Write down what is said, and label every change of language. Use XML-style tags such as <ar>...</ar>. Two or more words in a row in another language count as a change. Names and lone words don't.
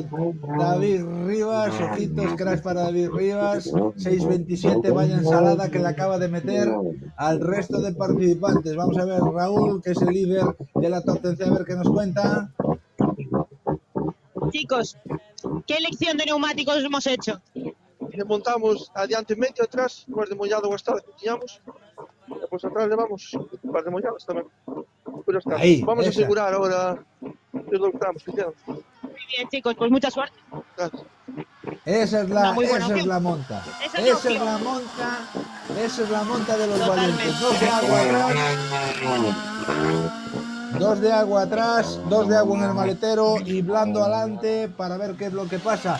<es>David Rivas, ojito, scratch para David Rivas, 6.27, vaya ensalada que le acaba de meter al resto de participantes. Vamos a ver, Raúl, que es el líder de la top 10, a ver qué nos cuenta. Chicos, ¿qué elección de neumáticos hemos hecho?</es> <gl>Montamos adiante medio, atrás, cuas de mollado gastada que tiñamos. E pois atrás levamos un par de molladas tamén. Pero está.</gl> <es>Ahí, Vamos a esa.</es> <gl>asegurar ahora os dos tramos que quedan.</gl> <es>Muy bien, chicos, pues mucha suerte. Gracias. Esa es Una muy buena esa es opción. la monta. Esa es la opción. Esa es la monta de los Totalmente. valientes. Dos de agua atrás. Dos de agua atrás, dos de agua en el maletero y blando adelante para ver qué es lo que pasa.</es>